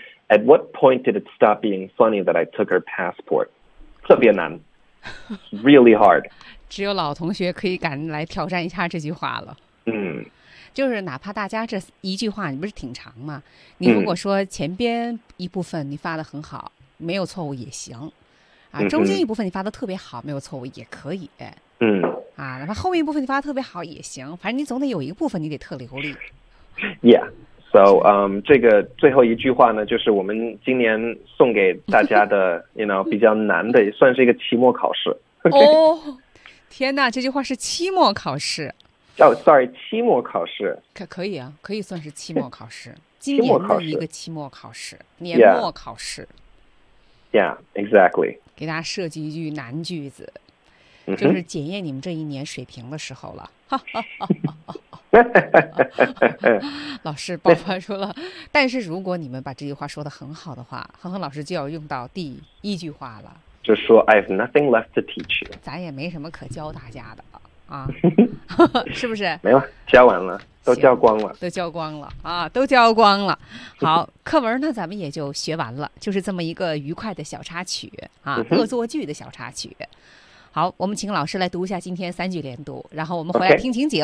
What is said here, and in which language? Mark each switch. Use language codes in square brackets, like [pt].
[en] At what point did it stop being funny that I took her passport? [zh] 特别难 ， [en] really hard. [zh] 只有老同学可以敢来挑战一下这句话了。嗯，就是哪怕大家这一句话你不是挺长吗？你如果说前边一部分你发得很好，没有错误也行，啊，中间一部分你发得特别好，没有错误也可以。嗯，啊，哪怕后面一部分你发得特别好也行，反正你总得有一个部分你得特流利。 [en] Yeah. So， [zh] 这个最后一句话呢，就是我们今年送给大家的， [en] you know， [zh] 比较难的，算是一个期末考试。哦，天哪，这句话是期末考试。哦、 [en] oh, ，sorry， [zh] 期末考试。可以啊，可以算是期末考试。期末考试一个期末考试，年末考试。 [en] Yeah，exactly。 [zh] 给大家设计一句难句子，就是检验你们这一年水平的时候了。老师爆发出了，但是如果你们把这句话说得很好的话，恒恒老师就要用到第一句话了，就说 [en] I have nothing left to teach you， [zh] 咱也没什么可教大家的啊，是不是？没了，教完了，都教光了，都教光了啊，都教光了。好，课文呢，咱们也就学完了，就是这么一个愉快的小插曲啊，恶作剧的小插曲。好，我们请老师来读一下今天三句连读，然后我们回来听情景，